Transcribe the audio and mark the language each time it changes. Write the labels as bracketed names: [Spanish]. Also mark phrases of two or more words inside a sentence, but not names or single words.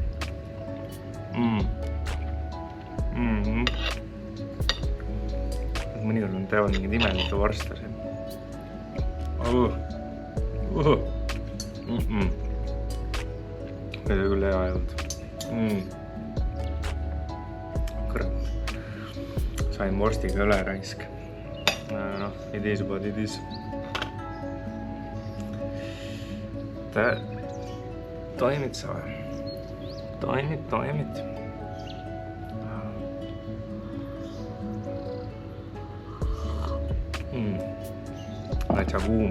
[Estonian] Mõnikord on teevad mingid imelikke vorste siin. Need on küll hea jõud. Kurat. Sain vorstiga üle raisk. Noh, [English] it is what it is. [Estonian] Toimid sa või? Toimid. Täitsa kuum.